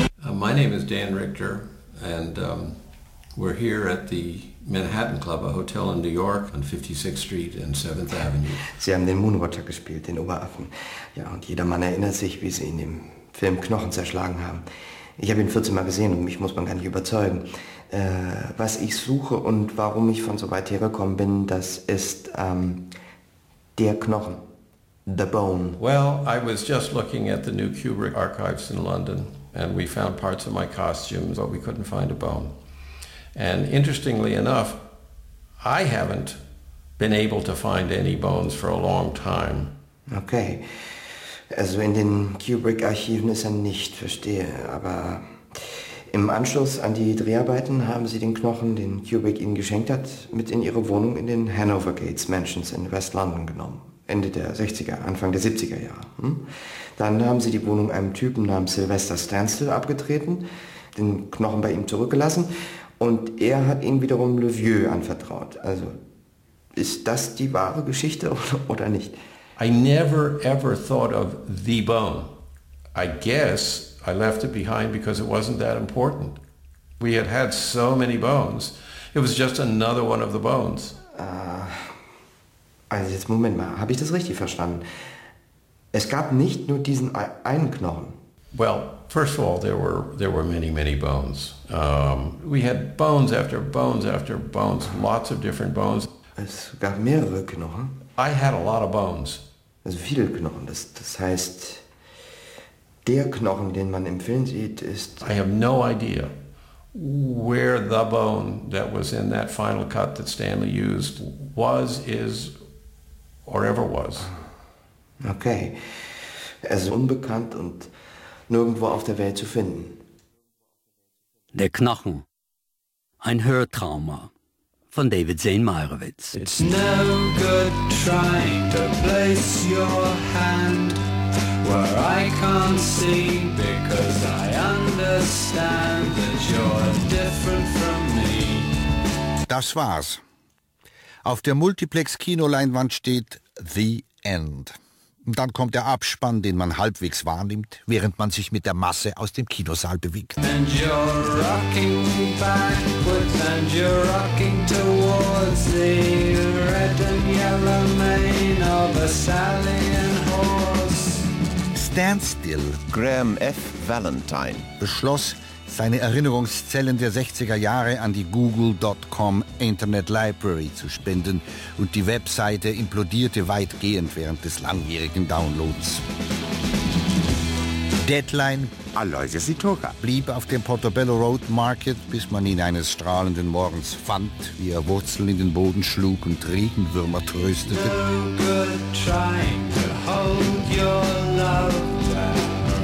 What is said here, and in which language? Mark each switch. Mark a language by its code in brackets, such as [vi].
[en] My name is Dan Richter and we're here at the Manhattan Club, a hotel in New York on 56th Street and 7th Avenue. [de] Sie haben den Moonwatcher gespielt, den Oberaffen. Ja, und jedermann erinnert sich, wie Sie ihn im Film Knochen zerschlagen haben. Ich habe ihn 14 Mal gesehen und mich muss man gar nicht überzeugen. Was ich suche und warum ich von so weit hergekommen bin, das ist der Knochen, [en] the bone. Well, I was just looking at the new Kubrick archives in London and we found parts of my costumes, but we couldn't find a bone. And interestingly enough, I haven't been able to find any bones for a long time. [de] Okay, also in den Kubrick-Archiven ist er nicht, verstehe. Aber im Anschluss an die Dreharbeiten haben Sie den Knochen, den Kubrick Ihnen geschenkt hat, mit in Ihre Wohnung in den Hanover Gates Mansions in West London genommen. Ende der 60er, Anfang der 70er Jahre. Hm? Dann haben Sie die Wohnung einem Typen namens Sylvester Stansel abgetreten, den Knochen bei ihm zurückgelassen. Und er hat ihn wiederum Le Vieux anvertraut. Also, ist das die wahre Geschichte oder nicht? [en] I never ever thought of the bone. I guess I left it behind because it wasn't that important. We had had so many bones. It was just another one of the bones. [de] Also jetzt Moment mal, habe ich das richtig verstanden? Es gab nicht nur diesen einen Knochen. [en] Well, first of all, there were many, many bones. We had bones after bones after bones, lots of different bones. [de] Es gab mehrere Knochen. [en] I had a lot of bones. [de] Also viele Knochen. Das heißt, der Knochen, den man im Film sieht, ist... [en] I have no idea where the bone that was in that final cut that Stanley used was, is, or ever was. [de] Okay. Es ist unbekannt und nirgendwo auf der Welt zu finden. Der Knochen. Ein Hörtrauma. Von David Zane Meyerowitz. [en] It's no good trying to place your hand where I can't see, because I understand that you're different from me. [de] Das war's. Auf der Multiplex-Kinoleinwand steht The End. Und dann kommt der Abspann, den man halbwegs wahrnimmt, während man sich mit der Masse aus dem Kinosaal bewegt. [en] And you're rocking backwards, and you're rocking towards the red and yellow mane of a stallion horse. Stand still. [de] Graham F. Valentine beschloss, seine Erinnerungszellen der 60er Jahre an die Google.com Internet Library zu spenden, und die Webseite implodierte weitgehend während des langjährigen Downloads. Deadline Aloysius Itoka blieb auf dem Portobello Road Market, bis man ihn eines strahlenden Morgens fand, wie er Wurzeln in den Boden schlug und Regenwürmer tröstete. [en] No good trying to hold your love there.